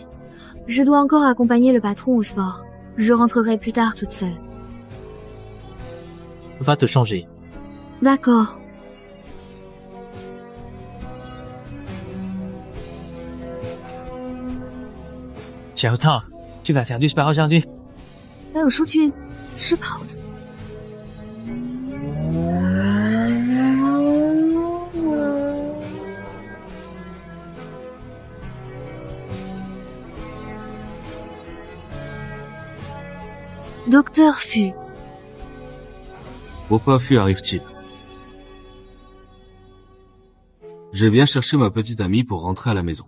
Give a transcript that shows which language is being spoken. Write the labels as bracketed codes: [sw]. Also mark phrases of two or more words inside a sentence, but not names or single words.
[fr] Je dois encore accompagner le patron au sport. Je rentrerai plus tard toute seule. Va te changer. D'accord. Xiaotong, tu vas faire du sport aujourd'hui? [zh] 我出去吃跑子。Docteur Fu. [fr] Pourquoi Fu arrive-t-il? Je viens chercher ma petite amie pour rentrer à la maison.